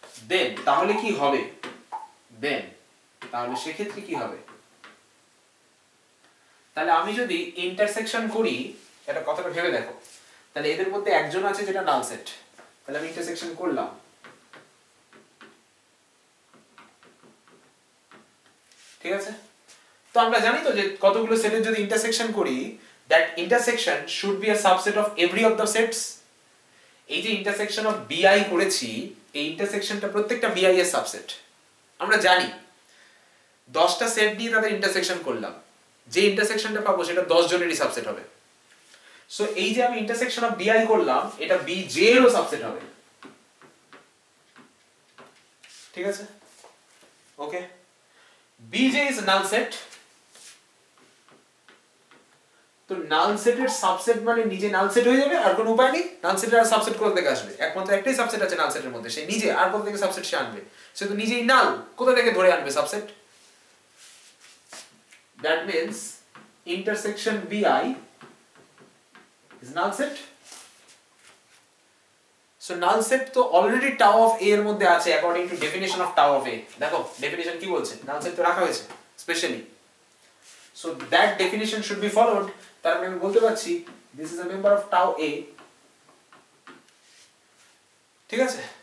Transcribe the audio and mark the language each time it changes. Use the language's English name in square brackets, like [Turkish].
[Bangla] দেন তাহলে কি হবে, দেন তাহলে সেক্ষেত্রে কি হবে, তাহলে আমি যদি ইন্টারসেকশন করি, এটা কথাটা ভেবে দেখো, তাহলে এদের মধ্যে একজন আছে যেটা নাল সেট, তাহলে আমি ইন্টারসেকশন করলাম, ঠিক আছে? তো আমরা জানি তো যে কতগুলো সেটের যদি ইন্টারসেকশন করি, [English] that intersection should be a subset of every of the sets। [Bangla] এই যে ইন্টারসেকশন অফ bi করেছি, এই ইন্টারসেকশনটা প্রত্যেকটা bi এর সাবসেট। আমরা জানি 10টা সেট নিয়ে তাদের ইন্টারসেকশন করলাম, যে ইন্টারসেকশনটা পাবো সেটা 10 জনেরই সাবসেট হবে। সো এই যে আমি ইন্টারসেকশন অফ bi করলাম, এটা bj এরও সাবসেট হবে, ঠিক আছে? [English] Okay, bj is null set। [Bangla] তো নাল সেটের সাবসেট মানে নিজে নাল সেট হয়ে যাবে, আর কোনো উপায় নেই। নাল সেটের আর সাবসেট কোথা থেকে আসবে? একমাত্র একটাই সাবসেট আছে নাল সেটের মধ্যে, সে নিজে। আর কোথা থেকে সাবসেট সে আনবে? সে তো নিজেই নাল, কোথা থেকে ধরে আনবে subset? [English] That means intersection bi is null set। [Bangla] So null set তো অলরেডি টাও অফ a এর মধ্যে আছে অ্যাকর্ডিং টু ডেফিনিশন অফ টাও অফ a। দেখো ডেফিনিশন কি বলছে, নাল সেট তো রাখা হয়েছে specially. [English] So that definition should be followed. [Bangla] তার মানে আমি বলতে পারছি [English] this is a member of tau a, [Bangla] ঠিক আছে?